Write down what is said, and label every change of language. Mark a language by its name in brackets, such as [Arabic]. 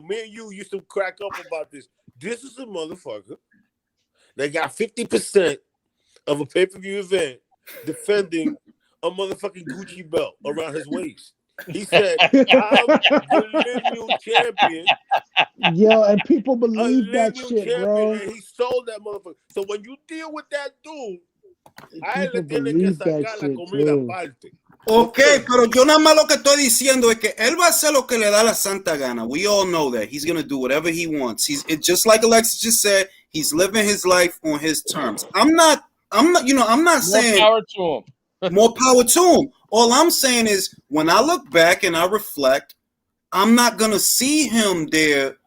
[English] Listen, me and you used to crack up about this. This is a motherfucker that got 50% of a pay-per-view event defending a motherfucking Gucci belt around his waist. He said, I'm the lineal champion. Yo, and people believe that shit, bro. And he sold that motherfucker. So when you deal with that dude, people believe that shit, too. [Spanish] Ok, pero yo nada más lo que estoy diciendo es que él va a hacer lo que le da la santa gana. [English] We all know that. He's going to do whatever he wants. It's just like Alexis just said, he's living his life on his terms. I'm not saying more power to him. More power to him. All I'm saying is when I look back and I reflect, I'm not going to see him there.